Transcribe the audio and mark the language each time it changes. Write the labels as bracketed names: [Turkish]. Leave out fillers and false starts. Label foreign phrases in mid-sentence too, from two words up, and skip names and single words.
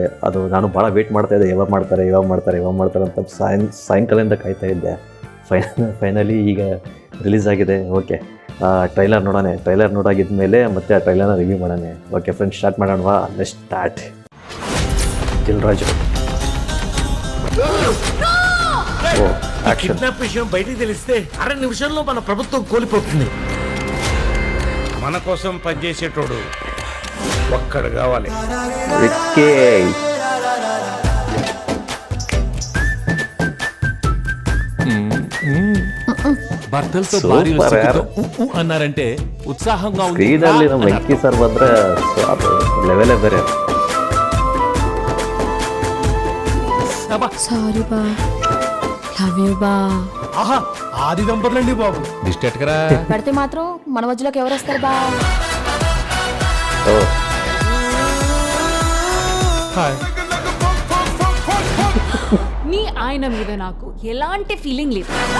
[Kannada] ಅದು ನಾನು ಭಾಳ ವೇಟ್ ಮಾಡ್ತಾಯಿದ್ದೆ, ಯಾವಾಗ ಮಾಡ್ತಾರೆ ಅಂತ ಸಾಯಂಕಾಲದಿಂದ ಕಾಯ್ತಾ ಇದ್ದೆ. ಫೈನಲಿ ಈಗ ರಿಲೀಸ್ ಆಗಿದೆ. ಓಕೆ, ಟ್ರೈಲರ್ ನೋಡೋಣ. ಟ್ರೈಲರ್ ನೋಡಾಗಿದ್ಮೇಲೆ ಮತ್ತೆ ಆ ಟ್ರೈಲರ್ನ ರಿವ್ಯೂ ಮಾಡೋಣ. [English] okay friends, [Kannada] ಸ್ಟಾರ್ಟ್ ಮಾಡೋಣವಾ? [English] let's start. [Kannada] ದಿಲ್ರಾಜು [Telugu] కిడ్నాప్ విషయం బయటికి తెలిస్తే 6 నిమిషాల్లో మన ప్రభుత్వం కోల్పోతుంది. మన కోసం పనిచేసేటోడు ఒక్కడు కావాలి. విక్కీ భర్తలతో Super భార్యలు యార్. సిగ్గుతో అన్నారంటే ఉత్సాహంగా ఉంది [Kannada] ಸ್ಕ್ರೀನಲ್ಲಿ ನಮ್ಮ ವೆಂಕಿ ಸರ್ ಬಂದರೆ ಲೆವೆಲೇ ಬೇರೆ. [Telugu] సారీ బా, [English] love you [Telugu] బా. ఆహా, ఆది దంపతులండి బాబు. డిస్టెట్ కరా. పడితే మాత్రం మన మధ్యలోకి ఎవరు వస్తారు బా? ಓ మీ ఆయన మీద నాకు ఎలాంటి ఫీలింగ్ లేదు.